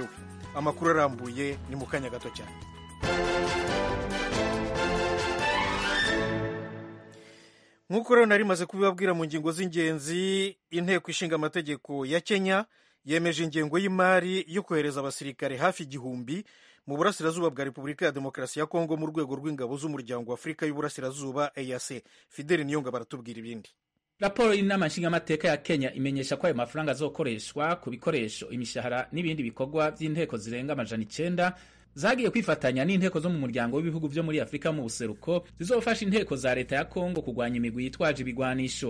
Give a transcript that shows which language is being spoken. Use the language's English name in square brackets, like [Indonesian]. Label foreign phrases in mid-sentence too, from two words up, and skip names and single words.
[Kinyarwanda] Amakuru arambuye ni mu kanya gato cyane. Nk'uko rero nari maze kubibabwira mu ngingo z'ingenzi, inteko ishinga amategeko ya Kenya yemeje ingengo y'imari yo kohereza abasirikare hafi 1,000 mu burasirazuba bwa Repubulika ya Demokarasi ya Kongo mu rwego rw'ingabo z'umuryango wa Afurika y'Uburasirazuba EAC. Fidel Niyonga baratubwira ibindi. [Rundi] Raporo y'inama nshingamateka ya Kenya imenyesha ko ayo mafaranga azokoreshwa ku bikoresho, imishahara n'ibindi bikorwa by'inteko zirenga 900 zagiye kwifatanya n'inteko zo mu muryango w'ibihugu byo muri Afurika mu buseruko zizofasha inteko za leta ya Kongo kurwanya imigwi yitwaje ibigwanisho.